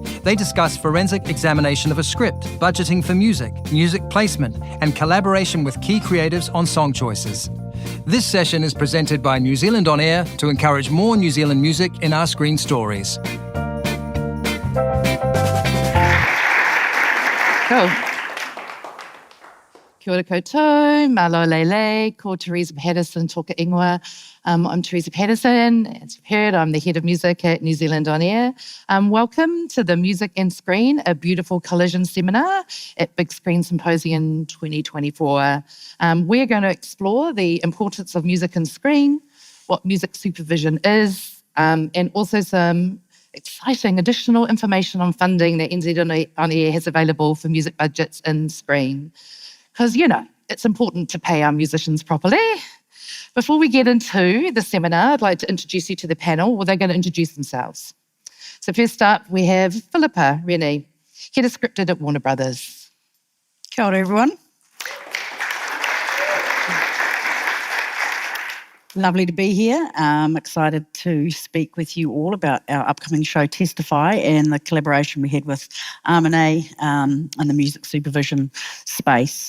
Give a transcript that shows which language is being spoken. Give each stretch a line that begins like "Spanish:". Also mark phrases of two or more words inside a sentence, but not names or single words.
English: They discuss forensic examination of a script, budgeting for music placement, and collaboration with key creatives on song choices. This session is presented by New Zealand On Air to encourage more New Zealand music in our screen stories. Cool.
Māori: Kia ora koutou,
Tongan: malo lele,
Māori: ko Teresa Patterson, toka ingoa.
English: I'm Teresa Patterson. As you've heard, I'm the head of music at New Zealand On Air. Welcome to the Music and Screen, a beautiful collision seminar at Big Screen Symposium 2024. We're going to explore the importance of music and screen, what music supervision is, and also some exciting additional information on funding that NZ On Air has available for music budgets in screen. Because, it's important to pay our musicians properly. Before we get into the seminar, I'd like to introduce you to the panel. Well, they're going to introduce themselves. So first up, we have Philippa, Rennie, head of scripted at Warner Brothers.
Māori: Kia ora,
English: everyone. Lovely to be here. Excited to speak with you all about our upcoming show, Testify, and the collaboration we had with Amine in the music supervision space.